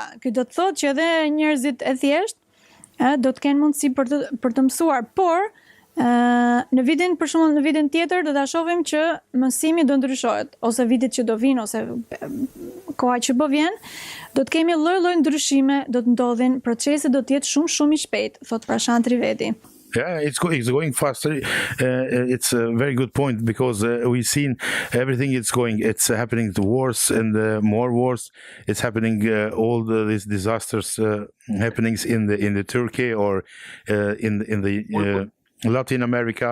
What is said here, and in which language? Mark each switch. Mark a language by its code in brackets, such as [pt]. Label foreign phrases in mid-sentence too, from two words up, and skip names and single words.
[sq] Ky do të thotë që edhe njerëzit e thjeshtë do të kenë mundësi për të mësuar, por në vitin tjetër do ta shohim që mësimi do ndryshohet, ose vitet që do vinë, ose koha që po vjen, do të kemi lloj-lloj ndryshime, do të ndodhin, procesi do të jetë shumë i shpejt, thot Prashant TriVedi. [en] Yeah, it's going faster. It's a very good point because we've seen everything it's happening to wars and more wars. It's happening all these disasters happenings in the Turkey or in the Latin America.